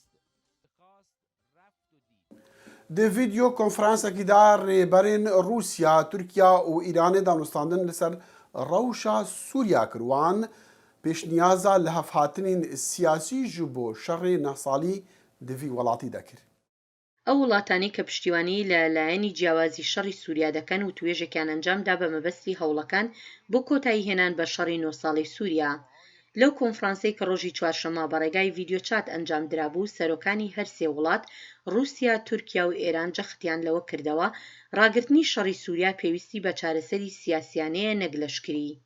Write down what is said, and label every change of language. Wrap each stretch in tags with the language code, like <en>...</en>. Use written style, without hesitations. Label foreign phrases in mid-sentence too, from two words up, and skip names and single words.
<ku>Di vîdeo konferansekî de rêberên Rûsya, Tirkiye û Îranê danûstandin li ser rewşa Sûriya kir wan pêşniyaza li hevhatinên siyasî ji bo şerê nehsalî di vî welatî de kir.</ku> <ckb>ئەو وڵاتانی کە پشتیوانی لە لایەنی جیاوازی شەڕی سووریا دەکەن و توێژێکیان ئەنجامدا بە مەبەستی هەوڵەکان بۆ کۆتایی هێنان بە شەڕی 9 ساڵی سووریا. لەو کۆنفرانسەی کە ڕۆژی چوارشەممە بەڕێگای ڤیدیۆ چات ئەنجام درابوو سەرۆکانی هەر سێ وڵات رووسیا، تورکیا و ئێران جەختیان لەوە کردەوە ڕاگررتنی شەڕی سووریا پێویستی بە چارەسەری سیاسیانەیە نەگلەشکری.</ckb>